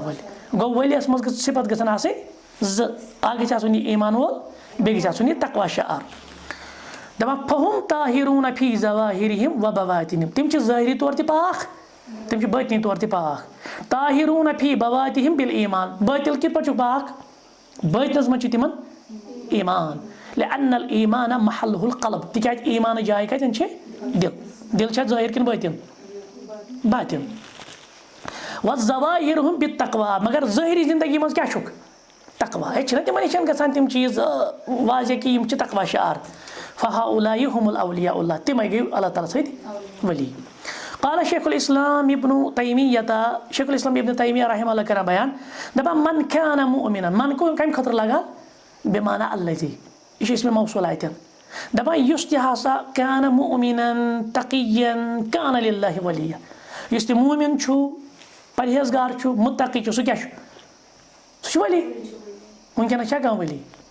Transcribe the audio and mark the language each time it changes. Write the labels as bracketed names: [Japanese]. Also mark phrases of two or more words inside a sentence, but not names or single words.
[Kashmiri] وٲلۍ گوٚو ؤلیَس منٛز گٔژھ صفت گژھن آسٕنۍ زٕ اکھ گژھِ آسُن یہِ ایٖمان وول بیٚیہِ گژھِ آسُن یہِ تقوا شعار دپان [Arabic] فہم طاہروٗن فی ظواہرہم و بواطنہم [Kashmiri] تِم چھِ ظٲہری طور تہِ پاک تِم چھِ باطنی طور تہِ پاک [Arabic] طاہروٗن فی بواطنہم بالایٖمان [Kashmiri] باطل کِتھ پٲٹھۍ چھُکھ پاک باطنس منٛز چھُ تِمن ایٖمان [Arabic] لأن الایٖمان محلہ القلب [Kashmiri] تِکیٛازِ ایٖمانٕچ جاے کتٮ۪ن چھِ دِل چھا ظٲہر کِنہٕ باطن باطن [Arabic] وظواہرہم بالتقوا [Kashmiri] مگر ظٲہری زندگی منٛز کیٛاہ چھُکھ تقوا اَتہِ چھِنہ تِمن نِش گژھان تِم چیٖز واضح کہِ یِم چھِ تقوا شعار [Arabic] فہؤلاء هم الاولیاء اللہ [Kashmiri] تِمے گٔے اللہ تعالیٰ سۭتۍ ؤلی قال شیخ الاسلام ابن تیمیہ شیخ الاسلام ابن تیمیہ [Arabic] رحمہ اللہ [Kashmiri] کران بیان دپان [Arabic] من کان مؤمنا [Kashmiri] من کمہِ خٲطرٕ لگان [Arabic] بمعنى الذی [Kashmiri] یہِ چھُ اسمِ موصوٗل اتٮ۪ن دپان یُس تہِ ہسا [Arabic] کان مؤمنا تقیا کان للہ ولیا [Kashmiri] یُس تہِ موٗمِن چھُ پرہیزگار چھُ مُتقی چھُ سُہ کیٛاہ چھُ سُہ چھُ ؤلی وٕنکیٚنس چھا کانٛہہ ؤلی